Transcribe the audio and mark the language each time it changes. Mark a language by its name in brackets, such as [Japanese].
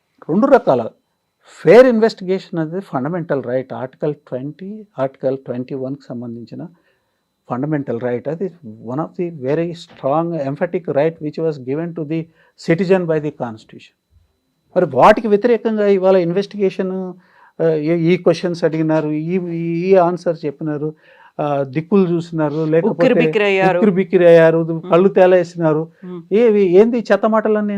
[Telugu] రెండు రకాల fair investigation అనేది ఫండమెంటల్ రైట్. ఆర్టికల్ 20, ఆర్టికల్ 21కి సంబంధించిన fundamental right. [English] That is one of the very strong emphatic right which was given to the citizen by the constitution. [Telugu] మరి వాటికి వ్యతిరేకంగా ఇవాళ investigation ఈ క్వశ్చన్స్ అడిగినారు, ఈ ఆన్సర్ చెప్పినారు, దిక్కులు చూసినారు, లేకపోతే బిక్కిరి అయ్యారు, కళ్ళు తేలేసినారు, ఏంది చెత్తమాటలన్నీ?